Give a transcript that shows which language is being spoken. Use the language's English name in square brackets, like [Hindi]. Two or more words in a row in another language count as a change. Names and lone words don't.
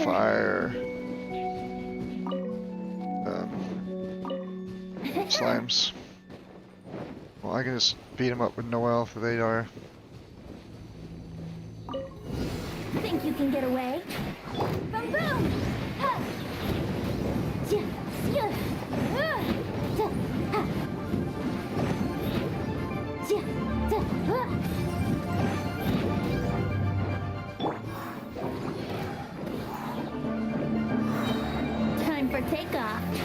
[English] fire. Slimes. Well, I can just beat him up with Noel if they are. Think you can get away? Boom boom! Ha! Ja, ja, ja, ha! Ja, ja, ha! Time for takeoff.